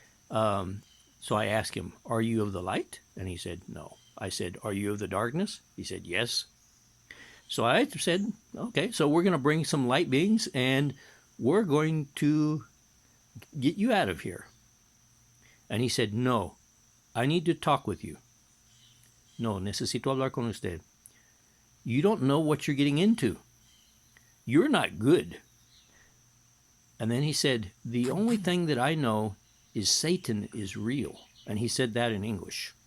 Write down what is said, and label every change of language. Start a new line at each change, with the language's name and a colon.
English: So I asked him, "Are you of the light?" And he said, "No." I said, "Are you of the darkness?" He said, "Yes." So I said, "Okay, so we're going to bring some light beings and we're going to get you out of here." And he said, "No, I need to talk with you.
Spanish: No, necesito hablar con usted.
English: You don't know what you're getting into. You're not good." And then he said, "The only thing that I know is Satan is real." And he said that in English.